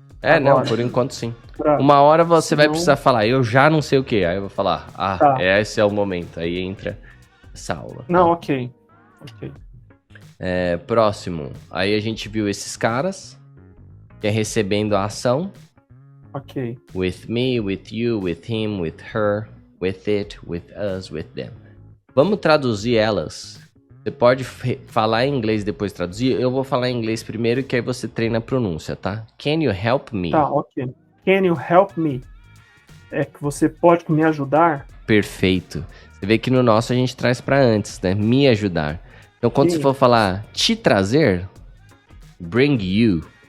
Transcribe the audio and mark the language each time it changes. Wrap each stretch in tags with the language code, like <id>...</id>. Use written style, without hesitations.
<pt>Agora. Não, por enquanto sim. Uma hora você vai precisar falar, eu já não sei o que. Aí eu vou falar, esse é o momento. Aí entra essa aula. Não, tá? Ok. Próximo. Aí a gente viu esses caras, que é recebendo a ação. Ok.</pt> <en>With me, with you, with him, with her, with it, with us, with them.</en> <pt>Vamos traduzir elas. Você pode falar em inglês e depois traduzir. Eu vou falar em inglês primeiro, que aí você treina a pronúncia, tá?</pt> <en>Can you help me?</en> <pt>Tá,</pt> <en>ok. Can you help me?</en> <pt>É que você pode me ajudar? Perfeito. Você vê que no nosso a gente traz pra antes, né? Me ajudar. Então, quando você for falar te trazer,</pt> <en>bring you.</en>